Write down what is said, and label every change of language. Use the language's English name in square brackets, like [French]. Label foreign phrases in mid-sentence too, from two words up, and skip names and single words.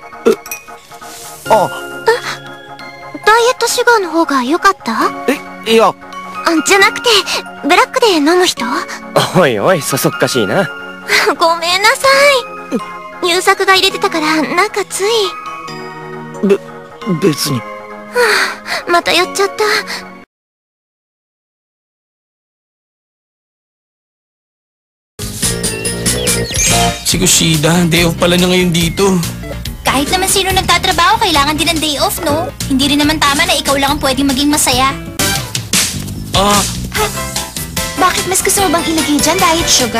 [Japanese] ダイエットシュガーの方が良かった？いや。じゃなくて、ブラックで飲む人？おいおい、そそっかしいな。ごめんなさい。乳作が入れてたから、なんかつい。別に。またやっちゃった。 [Filipino] Si Kushida, [English] day off [Filipino] pala niya ngayon dito. Kahit naman sino nagtatrabaho, kailangan din ng [English] day off, [Filipino] no? Hindi rin naman tama na ikaw lang ang pwedeng maging masaya. Bakit mas gusto mo bang ilagay dyan [English] diet sugar?